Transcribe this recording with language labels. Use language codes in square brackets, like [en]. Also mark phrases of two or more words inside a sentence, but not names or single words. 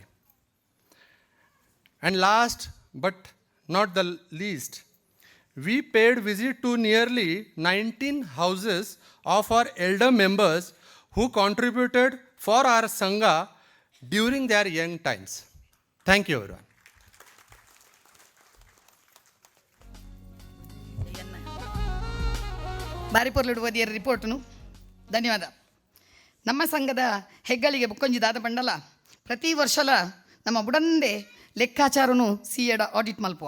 [en] And last but not the least, we paid visit to nearly 19 houses of our elder members who contributed for our Sangha during their young times. Thank you, everyone. [tcy] ಬಾರಿಪೊರ್ಲುಡು ಓದಿಯರ ರಿಪೋರ್ಟ್ನು ಧನ್ಯವಾದ. ನಮ್ಮ ಸಂಘದ ಹೆಗ್ಗಳಿಗೆ ಬುಕ್ಕೊಂಜಿ ದಾದ ಬಂಡಲ ಪ್ರತಿ ವರ್ಷಲ ನಮ್ಮ ಬುಡಂದೆ ಲೆಕ್ಕಾಚಾರನು ಸಿಎಡ ಆಡಿಟ್ ಮಲ್ಪುವ.